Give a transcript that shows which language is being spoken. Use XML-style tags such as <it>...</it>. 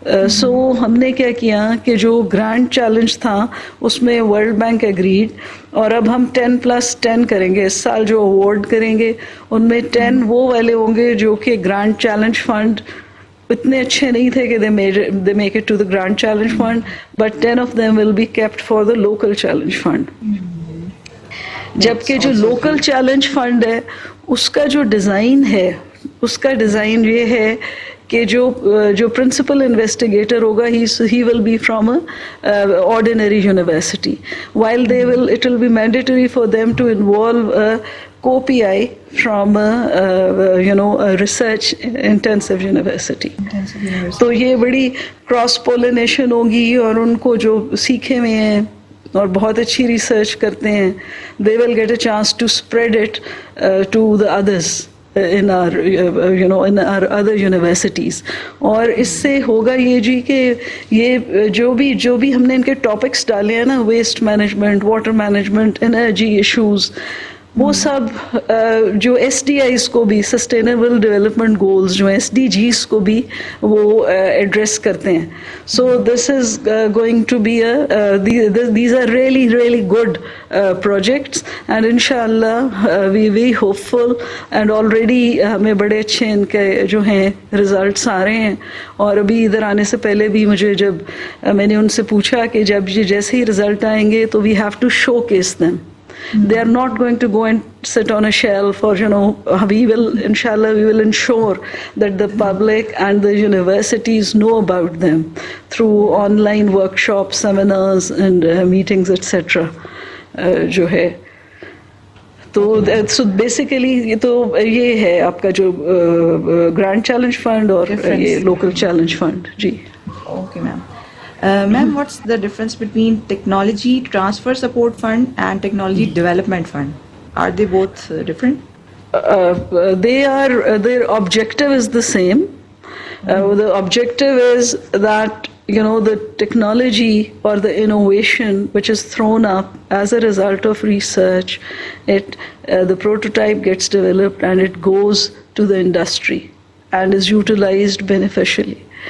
<ur>سو ہم نے کیا کیا کہ جو گرانٹ چیلنج تھا اس میں ورلڈ بینک ایگریڈ اور اب ہم 10+10 کریں گے. اس سال جو اوارڈ کریں گے ان میں 10 وہ والے ہوں گے جو کہ گرانٹ چیلنج فنڈ اتنے اچھے نہیں تھے کہ</ur> <en>they make it to the grand challenge fund, but 10 of them will be kept for the local challenge fund.</en> <ur>جبکہ جو لوکل چیلنج فنڈ ہے اس کا جو ڈیزائن ہے اس کا ڈیزائن یہ ہے کہ جو پرنسپل انویسٹیگیٹر ہوگا</ur> <en>he will be from a ordinary university, while it will be mandatory for them to involve a co-PI from a research intensive university.</en> <ur>تو یہ بڑی کراس پولینیشن ہوگی اور ان کو جو سیکھے ہوئے ہیں اور بہت اچھی ریسرچ کرتے ہیں</ur> <en>they will get a chance to spread it to the others in our other universities.</en> <ur>اور اس سے ہوگا یہ جی کہ یہ جو بھی ہم نے ان کے ٹاپکس ڈالے ہیں نا waste management water management energy issues وہ سب جو ایس ڈی آئیز کو بھی سسٹینیبل ڈیولپمنٹ گولز جو ایس ڈی جیز کو بھی وہ ایڈریس کرتے ہیں.</ur> <en>so this is going to be these are really good projects and ان شاء اللہ we hopeful and already</en> <ur>ہمیں بڑے اچھے ان کے جو ہیں ریزلٹس آ رہے ہیں. اور ابھی ادھر آنے سے پہلے بھی مجھے جب میں نے ان سے پوچھا کہ جب یہ جیسے ہی رزلٹ آئیں گے تو</ur> <en>We have to showcase them. They are not going to go and sit on a shelf or we will inshallah we will ensure that the public and the universities know about them through online workshops, seminars and meetings etc.</en> <ur>جو ہے تو</ur> <en>so basically</en> <ur>یہ تو یہ ہے آپ کا جو گرانٹ چیلنج فنڈ اور یہ local challenge fund. جی okay ma'am.</ur> <en>Ma'am, what's the difference between technology transfer support fund and technology development fund? Are they both different? Their objective is the same. The objective is that the technology or the innovation which is thrown up as a result of research, the prototype gets developed and it goes to the industry and is utilized beneficially.</en>